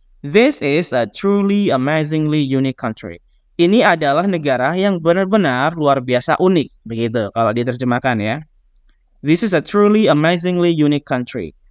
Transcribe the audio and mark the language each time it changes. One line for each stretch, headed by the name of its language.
English: This is a truly amazingly unique country.
Indonesian: Ini adalah negara yang benar-benar luar biasa unik, begitu kalau diterjemahkan ya.
English: This is a truly amazingly unique country.